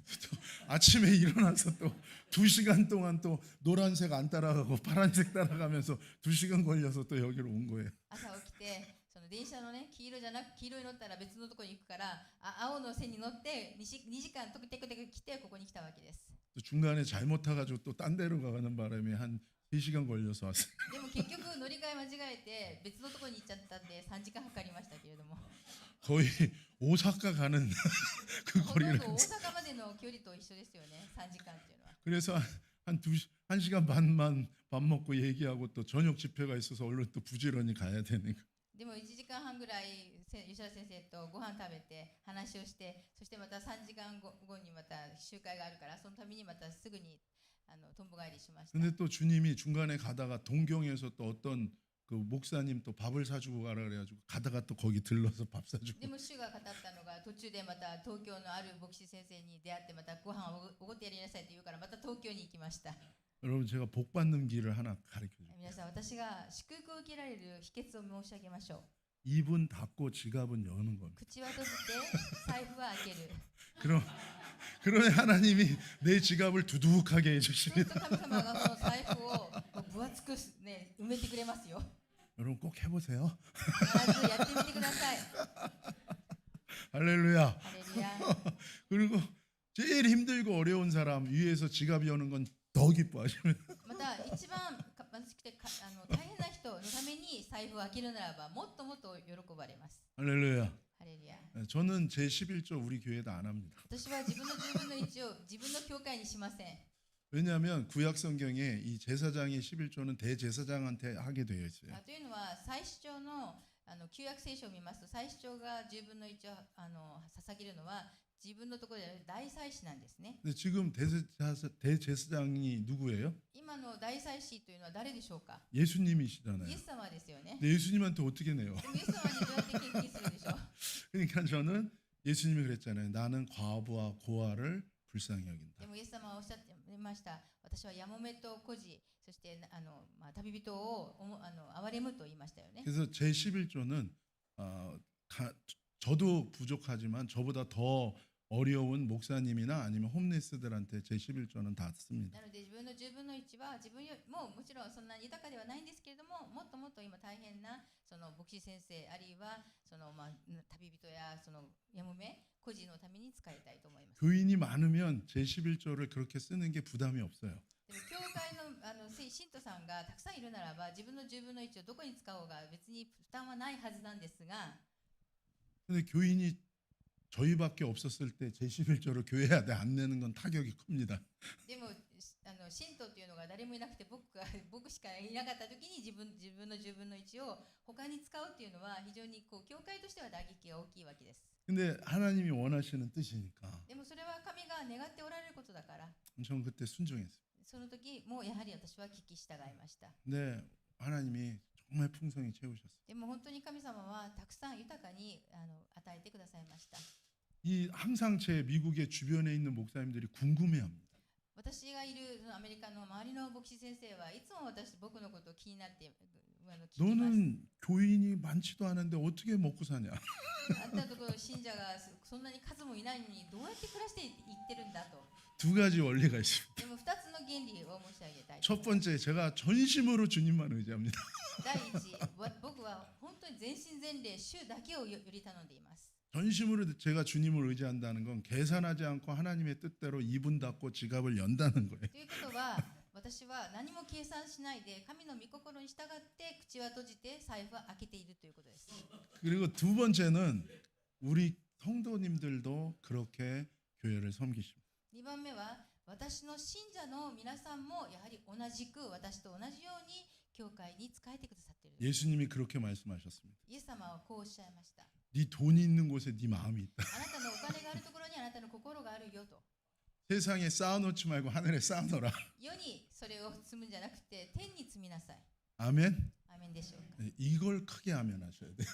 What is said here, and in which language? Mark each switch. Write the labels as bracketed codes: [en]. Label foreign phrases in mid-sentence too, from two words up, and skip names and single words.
[ko] 아침에 일어나서 또 2시간 동안 또 노란색 안 따라가고 파란색 따라가면서 2시간 걸려서 또 여기로 온 거예요. [ja] 朝起きてその電車のね黄色に乗ったら別のところに行くから青の線に乗って2時間テクテク来てここに来たわけです。 [ko] 또 중간에 잘못 타가지고 또 딴 데로 가는 바람에 한 3시간 걸려서 왔어요. [ja] でも結局乗り換え間違えて別のところに行っちゃったんで3時間かかりましたけれども、 [ko] 거의 오사카 가는 그 [ja] ほとん [ko] 거리를 [ja] ど大阪までの距離と一緒ですよね、3時間っていうのは。 [ko] 그래서 한 1시간 반만 밥 먹고 얘기하고 또 저녁 집회가 있어서 얼른 또 부지런히 가야 되는 거. [ja] でも1時間半ぐらい吉田先生とご飯食べて話をして、そしてまた3時間後にまた集会があるから、そのためにまたすぐにとんぼ帰りしました。 [ko] 근데 또 주님이 중간에 가다가 동경에서 또 어떤 그 목사님 또 밥을 사주고 가라 그래가지고 가다가 또 거기 들러서 밥 사주고. [ja] でも主が語ったのが途中でまた東京のある牧師先生に出会ってまたご飯をおごってやりなさいと言うからまた東京に行きました。 [ko] 여러분 제가 복 받는 길을 하나 가르쳐 줄게요. [ja] 皆さん、私が祝福を受けられる秘訣を申し上げましょう。 [ko] 입은 닫고 지갑은 여는 겁니다. [ja] 口は閉じて財布は開ける。 [ko] 그러면 하나님이 내 지갑을 두둑하게 [ja] そうする [ko] 해주십니다. [ja] と神様がその財布を分厚く、ね、埋めてくれますよ。 [ko] 여러분 꼭 해보세요. [ja] 必ずやってみてください。 [ko] 할렐루야. [ja] ハレルヤ。 [ko] 그리고 제일 힘들고 어려운 사람 위에서 지갑 여는 건 더 기뻐하십니다. [ja] また一番貧しくて大変な人のために財布を開けるならばもっともっと喜ばれます。 [ko] 할렐루야. [ja] ハレルヤ。 [ko] 저는 제 11조 우리 교회도 안 합니다. [ja] 私は自分の10分の1を自分の教会にしません。 [ko] 왜냐하면 구약 성경에 이 제사장의 11조는 대제사장한테 하게 되어 있어요. [ja] というのは祭司長の旧約聖書を見ますと、祭司長が10分の1を捧げるのは自分のところで大祭司なんですね。 [ko] 근데 지금 대제사장이 누구예요? [ja] 今の大祭司というのは誰でしょうか？ [ko] 예수님이시잖아요. [ja] イエス様ですよね。 [ko] 근데 예수님한테 어떻게 내요? [ja] でもイエス様にどうやって献金するでしょう？ [ko] 그러니까 저는 예수님이 그랬잖아요. 나는 과부와 고아를 불쌍히 여긴다. [ja] でもイエス様はおっしゃってました。私はやもめと孤児、そして旅人を憐れむと言いましたよね。 [ko] 그래서 제 11조는 저도 부족하지만 저보다 더 어려운 목사님이나 아니면 홈리스들한테 제 11조는 다 씁니다. [ja] なので自分の10分の1は自分よりももちろんそんなに豊かではないんですけれども、もっともっと今大変なその牧師先生あるいはその旅人やそのやもめ孤児のために使いたいと思います。 [ko] 교인이 많으면 제 11조를 그렇게 쓰는 게 부담이 없어요. [ja] でも教会の信徒さんがたくさんいるならば自分の10分の1をどこに使おうが別に負担はないはずなんですが、 [ko] 근데 교인이 저희밖에 없었을 때 제 11조를 교회에 안 내는 건 타격이 큽니다. [ja] でも信徒というのが誰もいなくて僕しかいなかった時に自分の10分の1を他に使うっていうのは非常に教会としては打撃が大きいわけです。 [ko] 근데 하나님이 원하시는 뜻이니까 [ja] でもそれは神が願っておられることだから、 [ko] 저는 그때 순종했어요. [ja] その時もやはり私は聞き従いました。 [ko] 근데 하나님이 정말 풍성히 채우셨어요. [ja] でも本当に神様はたくさん豊かに与えてくださいました。 [ko] 이 항상 제 미국의 주변에 있는 목사님들이 궁금해합니다. [ja] 私がいるアメリカの周りの牧師先生はいつも僕のことを気になって聞きます。 [ko] 너는 교인이 많지도 않은데 어떻게 먹고 사냐? [ja] あんたのところ信者がそんなに数もいないのにどうやって暮らしていってるんだと。 [ko] 두 가지 원리가 있습니다. [ja] でも2つの原理を申し上げたい。 [ko] 첫 번째, 제가 전심으로 주님만 의지합니다. [ja] 第一、僕は本当に全身全霊主だけをより頼んでいます。 [ko] 전심으로 제가 주님을 의지한다는 건 계산하지 않고 하나님의 뜻대로 입은 닫고 지갑을 연다는 거예요. [ja] ということは私は何も計算しないで神の御心に従って口は閉じて財布は開けているということです。 [ko] 그리고 두 번째는 우리 성도님들도 그렇게 교회를 섬기십니다. [ja] 2番目は私の信者の皆さんもやはり同じく私と同じように教会に仕えてくださっている。 [ko] 예수님이 그렇게 말씀하셨습니다. [ja] イエス様はこうおっしゃいました。 [ko] 네 돈이 있는 곳에 네 마음이 있다. [ja] あなたのお金があるところにあなたの心があるよと。 [ko] 세상에 쌓아놓지 말고 하늘에 쌓아놓으라. [ja] 世にそれを積むんじゃなくて天に積みなさい。 [ko] 아멘. [ja] アーメンでしょうか。 [ko] 네, 이걸 크게 하면 하셔야 돼요.